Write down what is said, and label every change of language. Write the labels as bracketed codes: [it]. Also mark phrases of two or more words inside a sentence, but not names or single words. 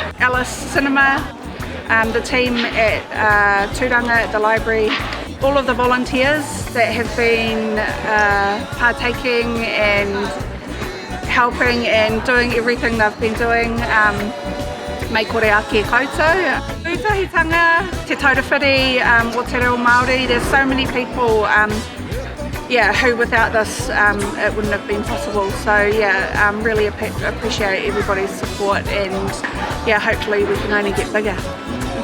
[en] Alice Cinema, the team at Tūranga at the library, all of the volunteers that have been partaking and helping and doing everything they've been doing. [mi] Mei kore ake koutou. Pūtahitanga, Te Taura Whiri, o te Reo Māori, [en] there's so many people who without this it wouldn't have been possible. So really appreciate everybody's support and hopefully we can only get bigger.